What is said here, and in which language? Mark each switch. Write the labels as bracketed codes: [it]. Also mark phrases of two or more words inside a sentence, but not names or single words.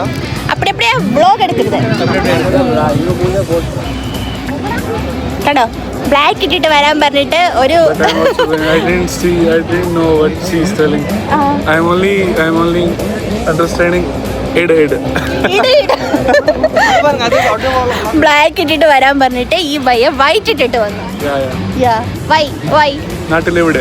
[ta] அப்படியே vlog எடுக்குறது കണ്ടോ. [ml] ബ്ലാക്ക് ഇട്ടിട്ട് വരാൻ പറഞ്ഞിട്ട് ഒരു [en] I didn't know what she's telling. I'm only understanding ed. [ml] ബ്ലാക്ക് ഇട്ടിട്ട് വരാൻ പറഞ്ഞിട്ട് ഈ പയ്യ വൈറ്റ് ഇട്ടിട്ട് വന്നു. [en] വൈ [ml] നാട്ടിലെവിടെ